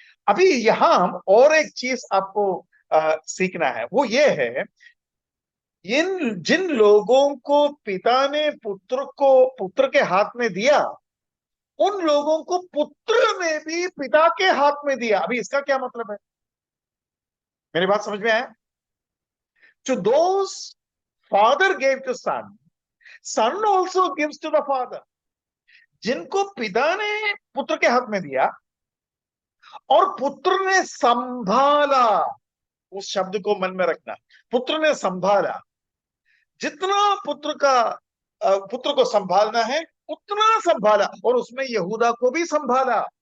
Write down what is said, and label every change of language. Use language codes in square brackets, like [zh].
[hi] अभी यहां और एक चीज आपको सीखना है, वो ये है, इन जिन लोगों को पिता ने पुत्र के हाथ में दिया, उन लोगों को पुत्र ने भी पिता के हाथ में दिया। अभी इसका क्या मतलब है? मेरी बात समझ में आया? [en] To those father gave to son, son also gives to the father. [hi] जिनको पिता ने पुत्र के हाथ में दिया और पुत्र ने संभाला, उस शब्द को मन में रखना, पुत्र ने संभाला। जितना पुत्र को संभालना है उतना संभाला, और उसमें यहूदा को भी संभाला।